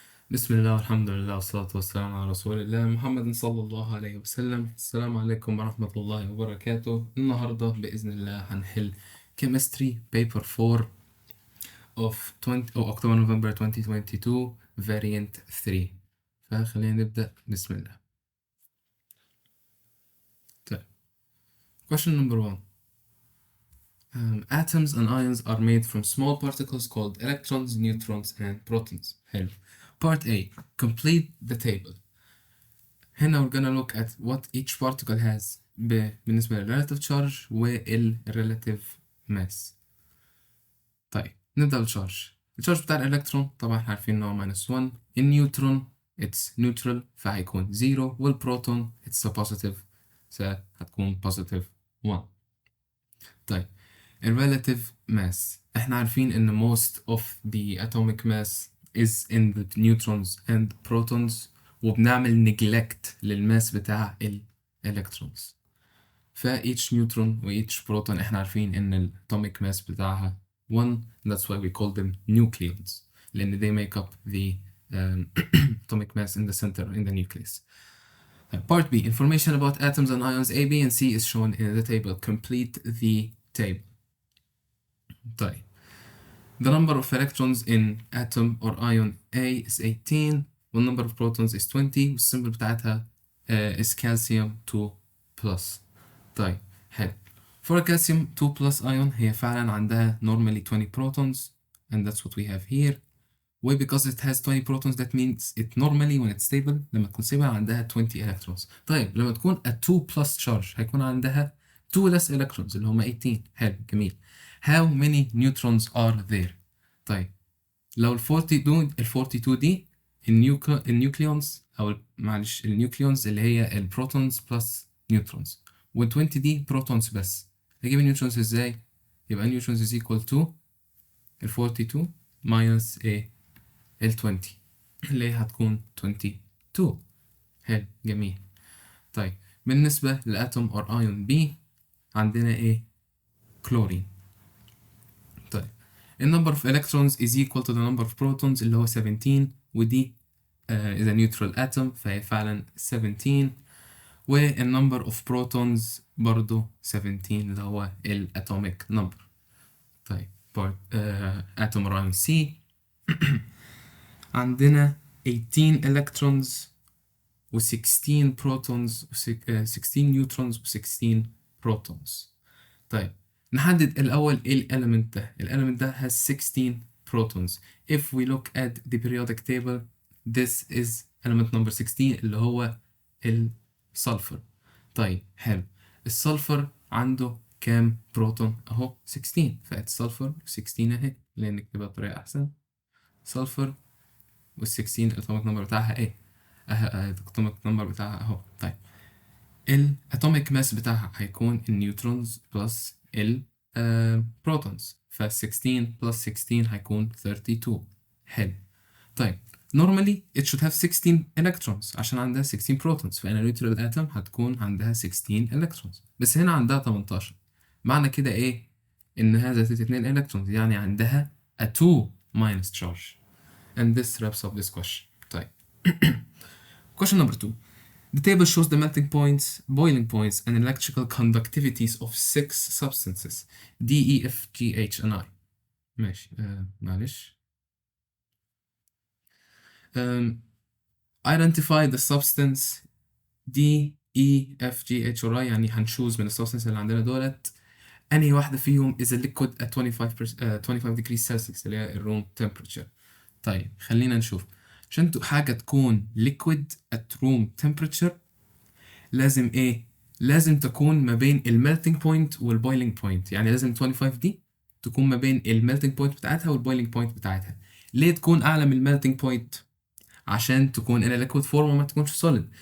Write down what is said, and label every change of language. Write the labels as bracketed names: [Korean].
[Arabic] بسم الله والحمد لله والصلاة والسلام على رسول الله محمد صلى الله عليه وسلم. السلام عليكم ورحمة الله وبركاته. النهاردة بإذن الله هنحل [English] Chemistry Paper 4 of 20 [Arabic] أو [English] October November 2022 Variant 3. [Arabic] فخلينا نبدأ. بسم الله. طيب. [English] Question number 1. Atoms and ions are made from small particles called electrons, neutrons and protons. [Arabic] حلو. [English] Part A. Complete the table. [Arabic] هنا [English] we're gonna look at what each particle has [Arabic] بالنسبة لل [English] relative charge [Arabic] وال [English] relative mass. [Arabic] طيب نبدأ بالشارج. الشارج بتاع الإلكترون طبعا احنا عارفين إن هو -1. النيوترون [English] it's neutral [Arabic] فهيكون 0 والبروتون [English] it's a positive [Arabic] فهتكون [English] positive 1. [Arabic] طيب ال [English] relative mass [Arabic] احنا عارفين إن [English] most of the atomic mass is in the neutrons and protons [Arabic] وبنعمل [English] neglect [Arabic] للماس بتاع الالكترونز. فا each نيوترون و each بروتون احنا عارفين ان الاتوميك ماس بتاعها 1. [English] That's why we call them nucleons [Arabic] لان [English] they make up the atomic mass in the center in the nucleus. Part B. Information about atoms and ions A, B and C is shown in the table. Complete the table. [Arabic] طيب [English] The number of electrons in atom or ion A is 18 [Arabic] وال [English] number of protons is 20 [Arabic] والسيمبل بتاعتها [English] is calcium 2+. [Arabic] طيب حلو. [English] For a calcium 2+ ion [Arabic] هي فعلا عندها [English] normally 20 protons and that's what we have here. و because it has 20 protons that means it normally when it's stable [Arabic] لما تكون [English] stable [Arabic] عندها [English] 20 electrons. [Arabic] طيب لما تكون [English] a 2+ charge [Arabic] هيكون عندها [English] 2 less electrons [Arabic] اللي هما 18. حلو جميل. [English] How many neutrons are there؟ [Arabic] طيب لو ال 42 دي النيوكليونز أو معلش النيوكليونز اللي هي البروتونز بلس نيوترونز وال 20 دي بروتونز بس. هجيب النيوترونز ازاي؟ يبقى نيوترونز [English] is equal to [Arabic] ال 42 [English] minus [Arabic] ال 20 اللي هي هتكون 22. حلو جميل. طيب بالنسبة لأتوم [English] or ion [Arabic] B عندنا كلورين. طيب [English] the number of electrons is equal to the number of protons [Arabic] اللي هو 17 ودي [English] is a neutral atom [Arabic] فهي فعلا 17 وال [English] number of protons [Arabic] برضو 17 اللي هو ال [English] atomic number. [Arabic] طيب [English] atom or ion C [Arabic] عندنا [English] 18 electrons و 16 protons و 16 neutrons و 16 protons. [Arabic] طيب نحدد الأول إيه الإليمنت ده. الإليمنت ده [English] has 16 protons. If we look at the periodic table this is element number 16 [Arabic] اللي هو السلفر. طيب حلو. السلفر عنده كام بروتون؟ أهو 16 فالسلفر 16 أهي لأن نكتبها بطريقة أحسن. سلفر وال16 الأتوميك نمبر بتاعها الأتوميك نمبر بتاعها أهو. طيب الاتوميك ماس بتاعها هيكون النيوترونز بلس البروتونز ف 16 بلس 16 هيكون 32. حلو. طيب [English] normally it should have 16 electrons [Arabic] عشان عندها [English] 16 protons [Arabic] فإن [English] neutral atom [Arabic] هتكون عندها [English] 16 electrons [Arabic] بس هنا عندها 18. معنى كده إيه؟ إنها ذات [English] 2 electrons [Arabic] يعني عندها [English] a 2 minus charge and this wraps up this question. [Arabic] طيب [English] question number 2. The table shows the melting points, boiling points, and electrical conductivities of 6 substances D, E, F, G, H, and I. [Arabic] ماشي معلش. [English] Identify the substance D, E, F, G, H, or I [Arabic] يعني هنشوز من السبستنس اللي عندنا دولت أنهي واحدة فيهم [English] is a liquid at 25 degrees Celsius [Arabic] اللي هي الروم [English] temperature. [Arabic] طيب خلينا نشوف. عشان حاجة تكون [English] liquid at room temperature [Arabic] لازم لازم تكون ما بين الميلتنج بوينت والبويلنج بوينت. يعني لازم 25 دي تكون ما بين الميلتنج بوينت بتاعتها والبويلنج بوينت بتاعتها. ليه تكون اعلى من الميلتنج بوينت؟ عشان تكون [English] in a liquid form [Arabic] وما تكونش solid.